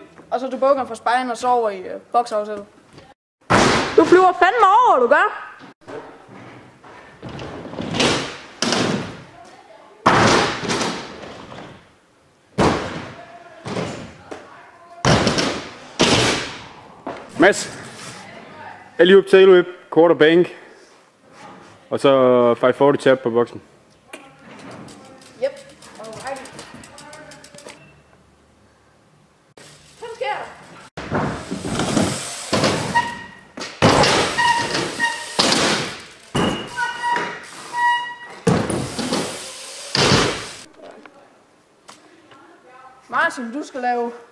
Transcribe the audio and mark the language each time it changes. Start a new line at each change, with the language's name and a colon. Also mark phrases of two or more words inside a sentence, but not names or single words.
Danish: Og så til bukkeren fra spejlen og så over i boksafsættet. Du flyver fandme over, du gør. Mads.
English: Alley-oop, tail whip, quarter bank.
Danish: Og så 540 tap på boksen.
English: Yep. Alright.
Danish: Hvad sker der? Martin, du skal lave...